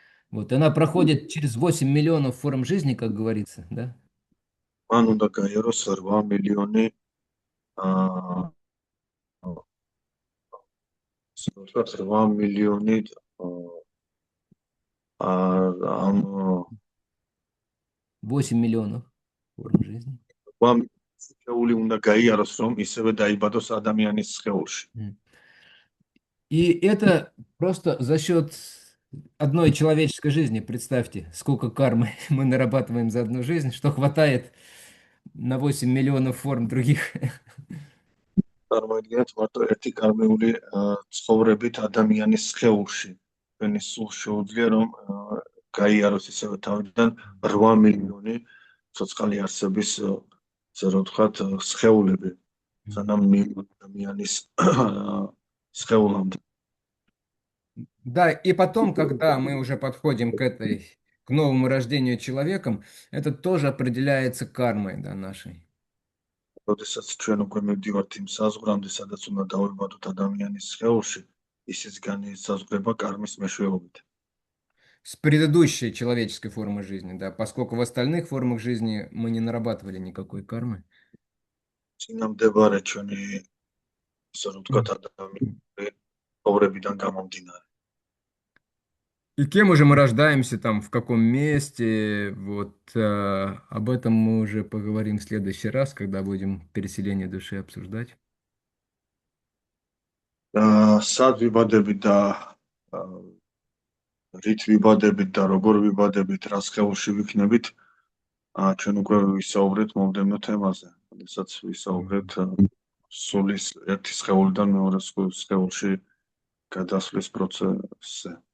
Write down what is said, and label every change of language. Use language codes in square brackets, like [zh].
[ru] вот она проходит через 8 миллионов форм жизни, как говорится, да? [ka] მან უნდა გაიაროს 8 მილიონი აა 8 მილიონი ამ [ru] 8 миллионов форм жизни. [ka] სხეული უნდა გაიაროს, რომ ისევე დაიბადოს ადამიანის სხეულში. [ru] И это просто за счет одной человеческой жизни. Представьте, сколько кармы мы нарабатываем за одну жизнь, что хватает на 8 миллионов форм других. [ka] წარმოიდგინეთ მარტო ერთი კარმიული ცხოვრებით ადამიანის სხეულში. ჩვენი სულ შეუძლია რომ გაიაროს ისევე თავიდან 8 მილიონი ცოცხალი არსების ასე რომ ვთქვათ სხეულები. სანამ ადამიანის სხეულამდე. [ru] Да, и потом, когда мы уже подходим к новому рождению человеком, это тоже определяется кармой, да, нашей. [ka] როდესაც ჩვენ უკვე მივდივართ იმ საზღვრამდე, სადაც უნდა დავიბადოთ ადამიანის სხეულში, ისიც განისაზღვრება კარმის მეშვეობით. [ru] С предыдущей человеческой формы жизни, да, поскольку в остальных формах жизни мы не нарабатывали никакой кармы. [ka] წინამდებარე ჩვენი ასე რომ ვთქვათ ადამიანური ცხოვრებიდან გამომდინარე. [ru] И кем уже мы рождаемся, там, в каком месте, вот об этом мы уже поговорим в следующий раз, когда будем переселение души обсуждать. [ka] სად ვიბადებით და რით ვიბადებით და როგორ ვიბადებით, რა სხეულში ვიქნებით, ჩვენ უკვე ვისაუბრეთ მომდევნო თემაზე, როდესაც ვისაუბრეთ სულის ერთი სხეულიდან მეორე სხეულში გადასვლის პროცესზე.